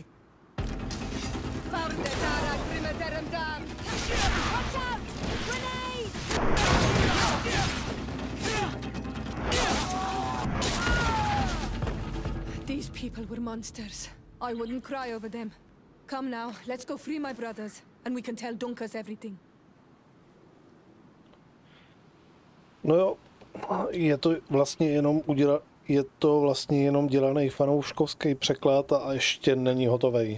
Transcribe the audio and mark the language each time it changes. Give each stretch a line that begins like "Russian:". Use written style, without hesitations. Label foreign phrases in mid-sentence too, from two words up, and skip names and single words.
English: Watch out! Grenade! These people were monsters. I wouldn't cry over them. Come now, let's go free my brothers, and we can tell Dunkas everything.
Czech: No jo, je to vlastně jenom dělaný fanouškovský překlad a ještě není hotovej.